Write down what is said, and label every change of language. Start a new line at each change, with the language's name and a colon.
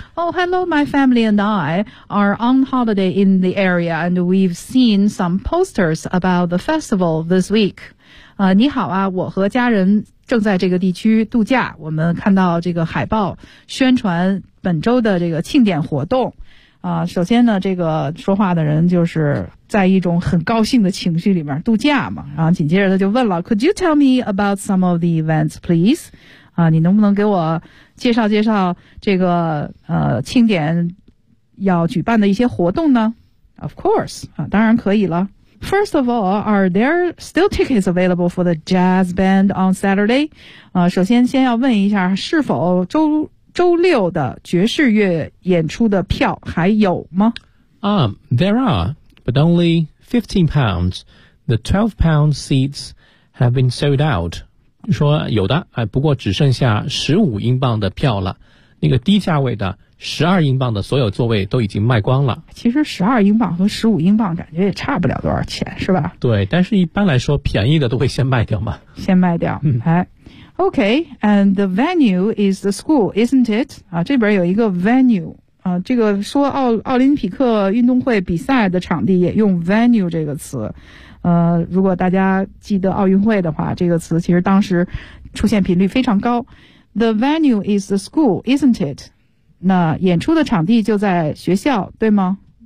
English: Oh, hello, my family and I are on holiday in the area and we've seen some posters about the festival this week.
Chinese: 你好啊，我和家人正在这个地区度假，我们看到这个海报宣传本周的这个庆典活动。首先呢，这个说话的人就是在一种很高兴的情绪里面度假嘛，然后紧接着他就问了 ，
English: Could you tell me about some of the events, please？
Chinese: 你能不能给我介绍介绍这个庆典要举办的一些活动呢 ？
English: Of course，
Chinese: 当然可以了。
English: First of all， are there still tickets available for the jazz band on Saturday？
Chinese: 首先先要问一下是否周六的爵士乐演出的票还有吗？
English: There are, but only £15. The £12 seats have been sold out.
Chinese: 说有的，不过只剩下15英镑的票了。那个低价位的12英镑的所有座位都已经卖光了。其实12英镑和15英镑感觉也差不了多少钱，是吧？对，但是一般来说便宜的都会先卖掉嘛。先卖掉，哎。
English: Okay, and the venue is the school, isn't it?
Chinese: 这边有一个
English: venue,
Chinese: 啊，这个说奥林匹克运动会比赛的场地也用 venue 这个词。如果大家记得奥运会的话，这个词其实当时出现频率非常高。
English: The venue is the school, isn't it?
Chinese: 那演出的场地就在学校，对吗？